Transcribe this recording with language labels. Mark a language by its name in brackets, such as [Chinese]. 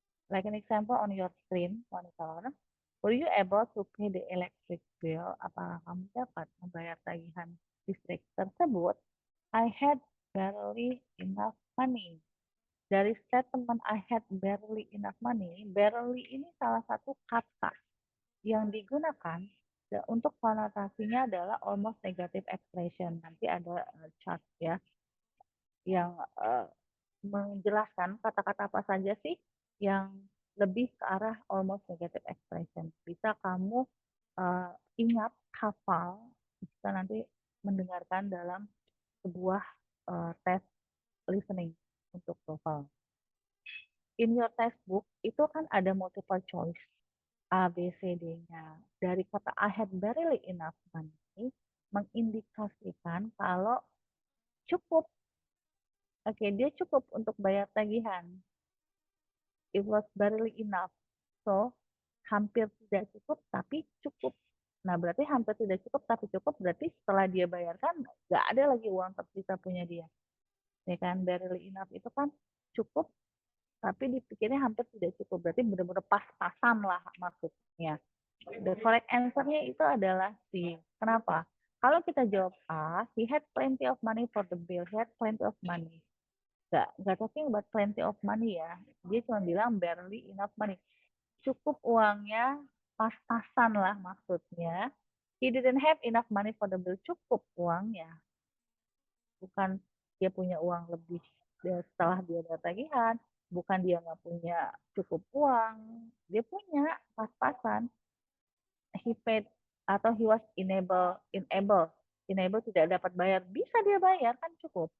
[English] Like an example on your screen monitor, were you able to pay the electric bill? [Indonesian] Apakah kamu dapat membayar tagihan listrik tersebut? [English] I had barely enough money. [Indonesian] Dari statement I had barely enough money, barely ini salah satu kata yang digunakan untuk konotasinya adalah almost negative expression. Nanti ada chart ya yang menjelaskan kata-kata apa saja sih yang lebih ke arah almost negative expression. Bisa kamu ingat, hafal, bisa nanti mendengarkan dalam sebuah tes listening untuk TOEFL. [English] In your textbook itu kan ada multiple choice A, B, C, D-nya. [Indonesian] Dari kata I had barely enough money mengindikasikan kalau cukup. Oke, dia cukup untuk bayar tagihan. It was barely enough. So, hampir tidak cukup tapi cukup. Nah, berarti hampir tidak cukup tapi cukup berarti setelah dia bayarkan nggak ada lagi uang tersisa punya dia. Ya kan, barely enough itu kan cukup tapi dipikirnya hampir tidak cukup. Berarti benar-benar pas-pasan lah maksudnya. The correct answer-nya itu adalah C. Kenapa? [English] Kalau kita jawab A, he had plenty of money for the bill. He had plenty of money. Nggak talking about plenty of money ya. [Indonesian] Dia cuma bilang barely enough money. Cukup uangnya, pas-pasan lah maksudnya. [English] He didn't have enough money for the bill. [Indonesian] Cukup uangnya. Bukan dia punya uang lebih setelah dia ada tagihan. Bukan dia nggak punya cukup uang. Dia punya pas-pasan. He paid atau he was enable tidak dapat bayar, bisa dia bayar kan cukup.